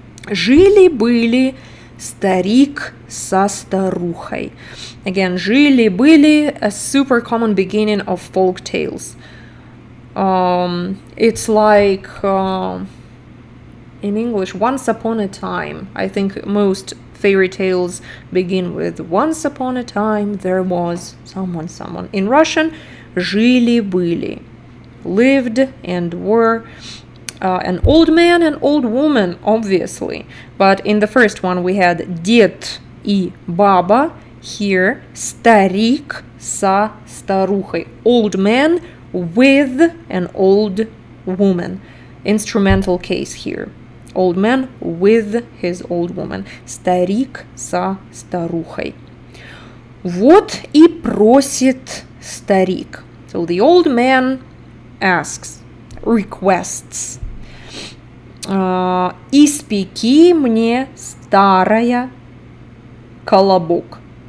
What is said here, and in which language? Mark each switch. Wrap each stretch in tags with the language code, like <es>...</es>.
<ru>Жили-были старик со старухой.</ru> <en>Again, жили-были, a super common beginning of folk tales. It's like in English, once upon a time. I think most fairy tales begin with once upon a time there was someone. In Russian, жили-были, lived and were an old man and old woman, obviously. But in the first one we had</en> <ru>дед и баба.</ru> <en>Here,</en> <ru>старик со старухой,</ru> <en>old man with an old woman. Instrumental case here. Old man with his old woman.</en> <ru>Старик со старухой. Вот и просит старик.</ru> <en>So the old man asks, requests.</en> <ru>Испеки мне старая колобок.</ru>